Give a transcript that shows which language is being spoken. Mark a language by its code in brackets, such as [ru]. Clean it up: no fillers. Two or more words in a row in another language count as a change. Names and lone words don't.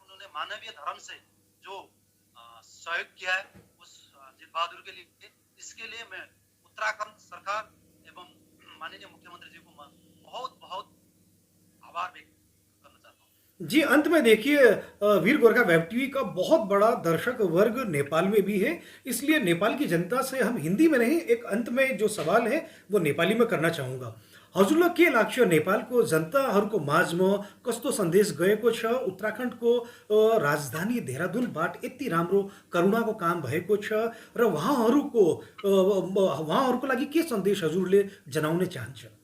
[hi] उन्होंने मानवीय धर्म से जो सहयोग किया है उस जित बहादुर के लिए, इसके लिए मैं उत्तराखंड सरकार एवं माननीय मुख्यमंत्री जी को बहुत बहुत आभार व्यक्त करना चाहता हूँ। जी अंत में देखिए, वीर गोरखा वेब टीवी का बहुत बड़ा दर्शक वर्ग नेपाल में भी है, इसलिए नेपाल की जनता से हम हिंदी में नहीं, एक अंत में जो सवाल है वो नेपाली में करना चाहूँगा। [ne] हजुरलाई के लाग्छ नेपालको जनताहरूको माझमा कस्तो सन्देश गएको छ? उत्तराखण्डको राजधानी देहरादूनबाट यति राम्रो करुणाको काम भएको छ र उहाँहरूको लागि के सन्देश हजुरले जनाउन चाहन्छ?